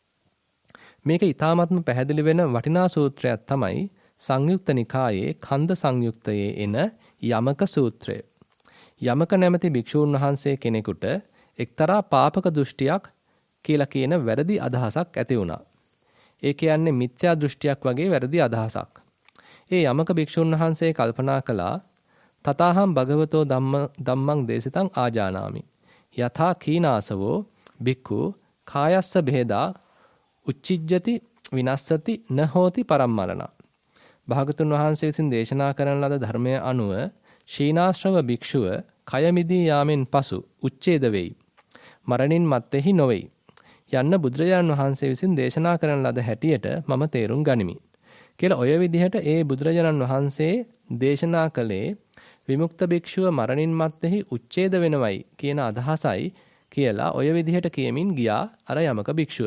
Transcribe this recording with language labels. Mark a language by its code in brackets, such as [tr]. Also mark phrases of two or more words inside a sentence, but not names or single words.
[si] මේක ඊටාමත්ම පැහැදිලි වෙන වටිනා සූත්‍රයක් තමයි සංයුක්ත නිකායේ කන්ද සංයුක්තයේ එන යමක සූත්‍රය. යමක නැමැති භික්ෂූන් වහන්සේ කෙනෙකුට එක්තරා පාපක දෘෂ්ටියක් කියලා කියන වැරදි අදහසක් ඇති වුණා. ඒ කියන්නේ මිත්‍යා දෘෂ්ටියක් වගේ වැරදි අදහසක්. ඒ යමක භික්ෂූන් වහන්සේ කල්පනා කළා [pi] තථාහම් භගවතෝ ධම්මං දේශිතං ආජානාමි. යථා කීනාසවෝ භික්ඛු කායස්ස බෙහෙදා උච්චිජ්ජති විනස්සති න හෝති පරම්මරණ. [si] භාගතුන් වහන්සේ විසින් දේශනා කරන ලද ධර්මය අනුව ශීනාශ්‍රව භික්ෂුව කය මිදී යාමෙන් පසු උච්ඡේද වෙයි. මරණින් මත්තේහි නොවේයි. යන්න බුදුරජාණන් වහන්සේ විසින් දේශනා කරන ලද හැටියට මම තේරුම් ගනිමි. කියලා ඔය විදිහට ඒ බුදුරජාණන් වහන්සේ දේශනා කළේ විමුක්ත භික්ෂුව මරණින් මත්තේහි උච්ඡේද වෙනවයි කියන අදහසයි කියලා ඔය විදිහට කියමින් ගියා අර යමක භික්ෂුව.